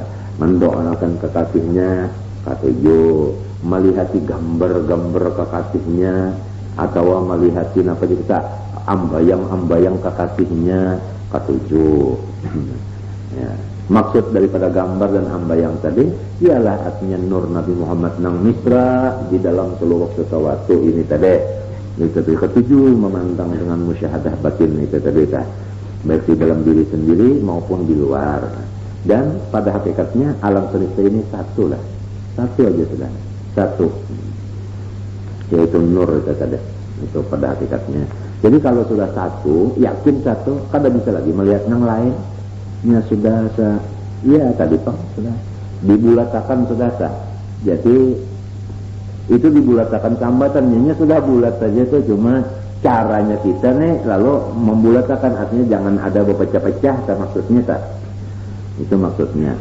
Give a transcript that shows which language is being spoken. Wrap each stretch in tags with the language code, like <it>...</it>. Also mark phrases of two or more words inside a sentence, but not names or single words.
<bjn>Mendoakan kekasihnya ketujuh, melihati gambar-gambar kekasihnya atau melihati apa kita ambayang-ambayang kekasihnya ketujuh. Ya. Maksud daripada gambar dan ambayang tadi ialah artinya nur Nabi Muhammad nang misra di dalam seluruh sesuatu ini tadi. Itu tadi ketujuh, memandang dengan musyahadah batin itu tadi dah.</bjn> <id>Baik di dalam diri sendiri maupun di luar.</id> <bjn>Dan pada hakikatnya alam semesta ini satu lah, satu aja sudah, satu, yaitu nur itu tadi, itu pada hakikatnya. Jadi kalau sudah satu, yakin satu, kada bisa lagi melihat yang lainnya sudah ya tadi pak sudah dibulatakan sudah sah. Jadi itu dibulatakan tambatannya sudah bulat saja itu, cuma caranya kita nih lalu membulatakan, artinya jangan ada berpecah-pecah, maksudnya tak. Itu maksudnya.</bjn>